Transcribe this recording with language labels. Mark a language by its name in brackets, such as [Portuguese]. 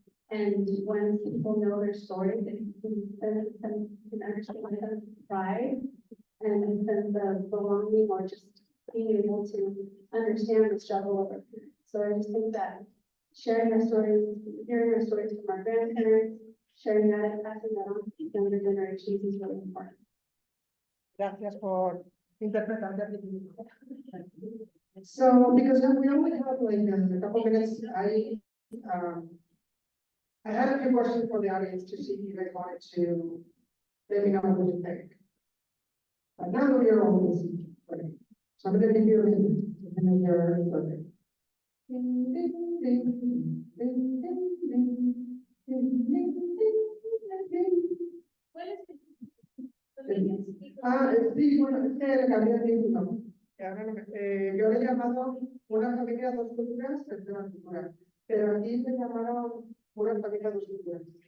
[English] And when people know their story, they can understand a sense of pride and a sense of belonging, or just being able to understand the struggle of our parents. So I just think that sharing our stories, hearing our stories from our grandparents, sharing that and passing that on to younger generations is really important. [Spanish] Gracias por interpretar. [English] So, because we only have like a couple minutes, I had a few questions for the audience to see if you guys wanted to let me know what you think. But now that you're all busy, okay. So I'm gonna give you a minute, and then you're okay. Ding, ding, ding, ding, ding, ding, ding, ding, ding, ding. [Spanish] ¿Cuál es Sí, bueno, es que le cambié el título. Yo le he llamado Una familia, dos culturas, tercera cultura. Pero aquí le llamaron Una familia, dos culturas.